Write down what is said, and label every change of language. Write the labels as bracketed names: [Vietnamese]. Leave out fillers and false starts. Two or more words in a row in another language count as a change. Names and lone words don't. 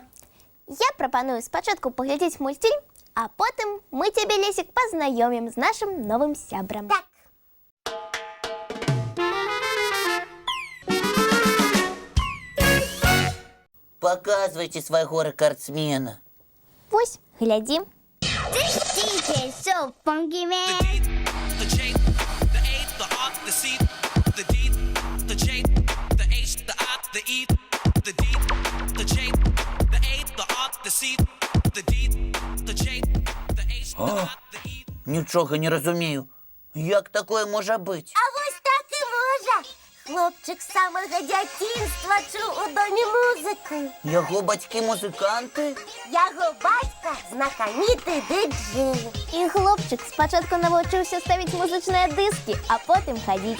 [Belarusian] Я прапаную спачатку паглядзець мультфільм, а потым мы цябе, Лесик, пазнаёмім з нашым новым сябрам. Так. Паказвайце свайго рэкардсмена. Вось, глядзі. [English] DJ so funky, man. The J, the A, the R, the C, the D, the J, the H, the I, the E, the D, the J, the A, the R, the C, the D, the J, the H, the I, the E. [Belarusian] Нічога не разумею. Як такое можа быць? А вось так і можа. Хлопчык з самага дзяцінства чуў у доме музыку. Яго бацькі музыканты? Яго бацька знакаміты диджей. І хлопчык спачатку навучыўся ставіць музычныя дыскі, а потым хадзіць.